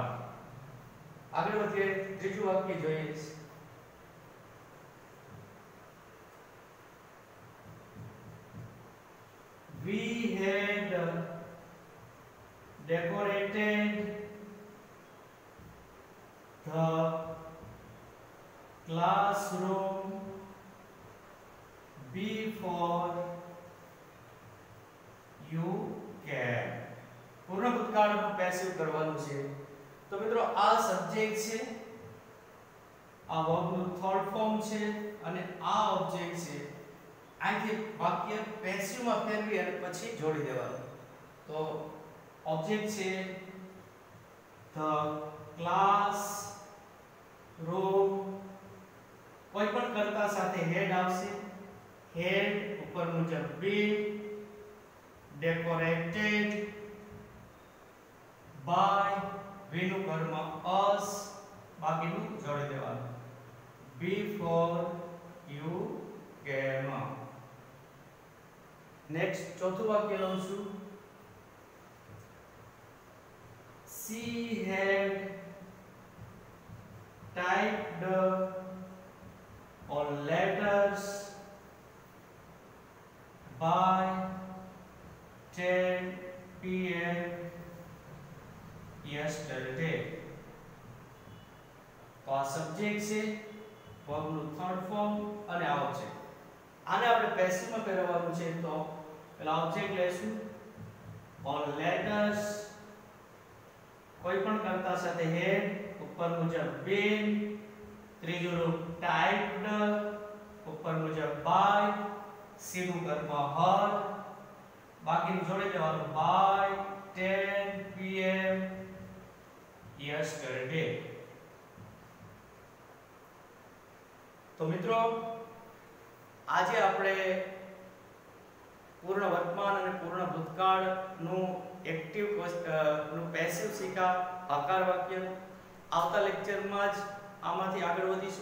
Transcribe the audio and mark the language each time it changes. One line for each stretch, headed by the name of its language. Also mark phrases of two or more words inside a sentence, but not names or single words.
Gujarati: આગળ વધીએ. ત્રીજું વાક્ય જોઈએ.
English: We had decorated the classroom before you came.
Gujarati: પૂર્ણ ભૂતકાળનું પેસિવ કરવાનું છે. તો મિત્રો આ સબ્જેક્ટ છે, આ વર્બનું
English: third form
Gujarati: છે અને આ ઓબ્જેક્ટ છે. અહીંથી વાક્ય પેસિવમાં ફેરવી અને પછી જોડી દેવાનું. તો ઓબ્જેક્ટ છે
English: the classroom,
Gujarati: કોઈ પણ કર્તા સાથે હેડ આવશે. હેડ ઉપર મુજબ been,
English: decorated by,
Gujarati: we નું કર્મ us, બાકીનું જોડી દેવાનું.
English: before you came.
Gujarati: નેક્સ્ટ ચોથું વાક્ય લઉં છું.
English: She had typed all letters by 10 p.m. yesterday.
Gujarati: તો આ સબ્જેક્ટ છે, વર્બનું
English: third form
Gujarati: અને આ ઓબ્જેક્ટ. આને આપણે પેસિવમાં ફેરવવાનું છે. તો પહેલા ઓબ્જેક્ટ લેશું.
English: all letters,
Gujarati: કોઈ પણ કર્તા સાથે હેડ, ઉપર મુજબ been, ત્રીજું રૂપ typed, ઉપર મુજબ by, she નું કર્મ her, બાકીનું જોડી દેવાનું
English: by 10 p.m. yesterday.
Gujarati: તો મિત્રો આજે આપણે પૂર્ણ વર્તમાન અને પૂર્ણ ભૂતકાળનું એક્ટિવ નું પેસિવ શીખા આકાર વાક્ય. આવતા લેક્ચરમાં જ આમાંથી આગળ વધીશું.